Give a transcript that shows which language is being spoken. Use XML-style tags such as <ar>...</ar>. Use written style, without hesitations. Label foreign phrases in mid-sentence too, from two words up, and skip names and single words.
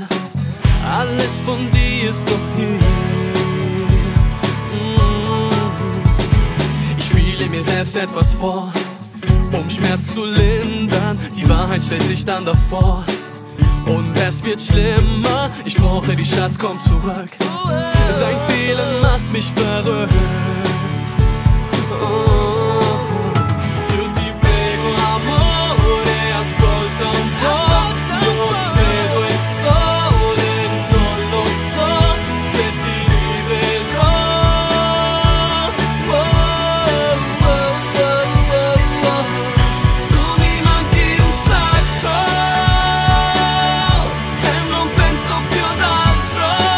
<de>Alles von dir ist doch hier. Ich spiele mir selbst etwas vor, um Schmerz zu lindern. Die Wahrheit stellt sich dann davor und es wird schlimmer. Ich brauche die Schatz, komm zurück. Dein Fehlen macht mich verrückt.</de> <it>Io ti prego amore, ascolta un po'. Non vedo il sole, non lo so se ti rivedrò. Tu mi manchi un sacco e non penso più ad altro.</it>